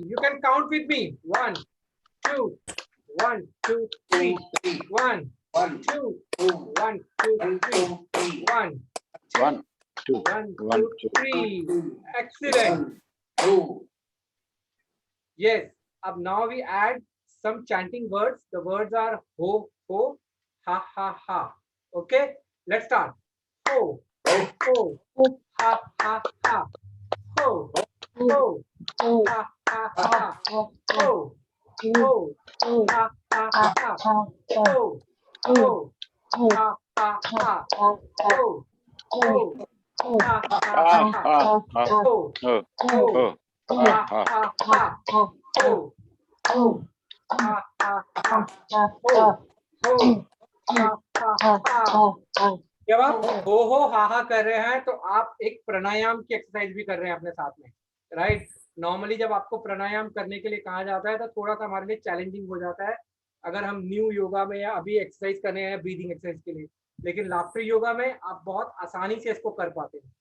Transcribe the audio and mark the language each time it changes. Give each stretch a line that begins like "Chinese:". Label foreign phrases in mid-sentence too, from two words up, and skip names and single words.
English: You can count with me. 1, 2, 1, 2, 3. 1, 2, 1, 2, 3. One, One, two, one, one, two, two. three. Excellent. 2, Yes. Now we add some chanting words. The words are ho, ho, ha, ha, ha. Okay. Let's start. Ho, ho, ha, ha, ha. Ho, ho, ha, ha, ha. Ho, ho, ha, ha, ha. Ho, ho, ha, ha, ha. Ho, ho, ha, ha, Ah, ha. ah, ah. Ho, Oh, ho, oh, ha, ah. ha, ha. Ho, ho, ha, ha, ha. Ho, ho, ha, ha, ha.
Hindi: जब आप हो हा कर रहे हैं तो आप एक प्राणायाम की एक्सरसाइज भी कर रहे हैं अपने साथ में, राइट। नॉर्मली जब आपको प्राणायाम करने के लिए कहा जाता है तो थोड़ा सा हमारे लिए चैलेंजिंग हो जाता है अगर हम
English: new yoga
Hindi: में या अभी एक्सरसाइज कर रहे हैं
English: breathing exercise
Hindi: के लिए, लेकिन
English: laughter yoga
Hindi: में आप बहुत आसानी से इसको कर पाते हैं।